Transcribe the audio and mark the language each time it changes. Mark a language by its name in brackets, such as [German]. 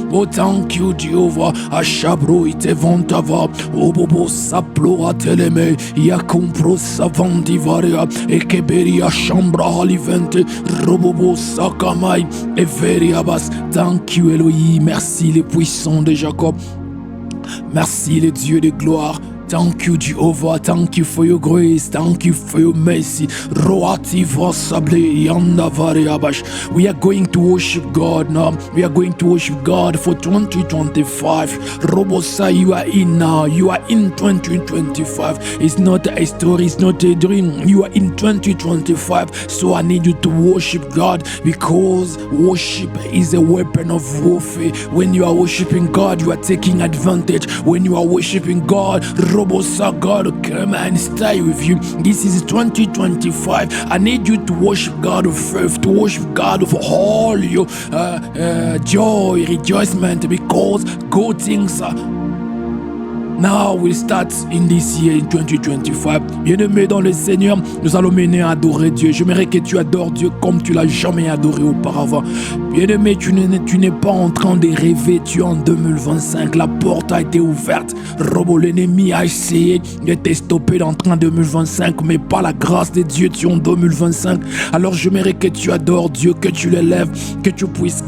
[English] Oh thank you Jehovah, Ashabro ite vantava, oh Bobo Saplora teleme, ya compro savandivaria, ekeberia chambra halivente, robobo sakamai, everiabas. Thank you Elohim, [French] merci les puissants de Jacob, merci les dieux de gloire. [English] Thank you, Jehovah. Thank you for your grace. Thank you for your mercy. Roati vasable yanda variabash. We are going to worship God now. We are going to worship God for 2025. Robosa, you are in now. You are in 2025. It's not a story. It's not a dream. You are in 2025. So I need you to worship God because worship is a weapon of warfare. When you are worshiping God, you are taking advantage. When you are worshiping God, Robosa, God will come and stay with you. This is 2025. I need you to worship God with faith, to worship God with all your joy, rejoicement, because good things now we'll start in this year, in 2025. [French] Bien-aimé dans le Seigneur, nous allons mener à adorer Dieu. J'aimerais que tu adores Dieu comme tu l'as jamais adoré auparavant. Bien-aimé, tu n'es pas en train de rêver, tu es en 2025. La porte a été ouverte. Robo, l'ennemi a essayé de te stopper d'entrer en 2025, mais par la grâce de Dieu, tu es en 2025. Alors j'aimerais que tu adores Dieu, que tu l'élèves, que tu puisses